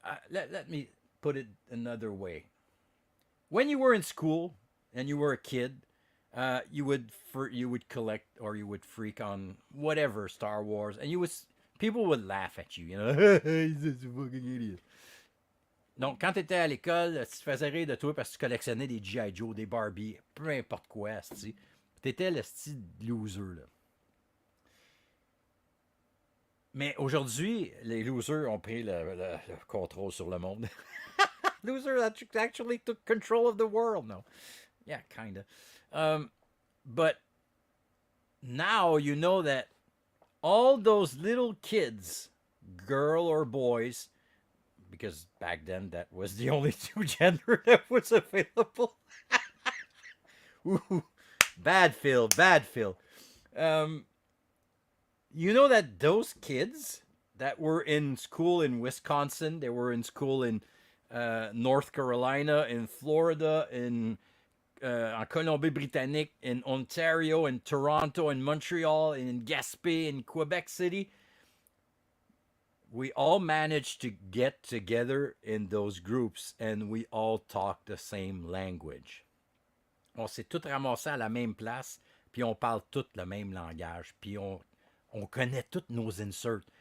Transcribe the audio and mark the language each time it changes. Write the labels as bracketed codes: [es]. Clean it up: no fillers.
[en] Let me put it another way. When you were in school and you were a kid, you would collect or you would freak on whatever Star Wars, and people would laugh at you, you know. He's a fucking idiot. [fr] Donc, quand tu étais à l'école, tu te faisais rire de toi parce que tu collectionnais des G.I. Joe, des Barbie, peu importe quoi, tu étais le style loser, là. Mais aujourd'hui, les losers ont pris le contrôle sur le monde. [en] Losers actually took control of the world. No. Yeah, kind of. But now you know that all those little kids, girl or boys, because back then that was the only two gender that was available. Ooh, bad Phil, bad Phil. You know that those kids that were in school in Wisconsin, they were in school in North Carolina, in Florida, en Colombie-Britannique, in Ontario, in Toronto, in Montreal, in Gaspé, in Quebec City. We all managed to get together in those groups and we all talk the same language. [fr] On s'est tous ramassés à la même place, puis on parle tout le même langage, puis on connaît tous nos inserts.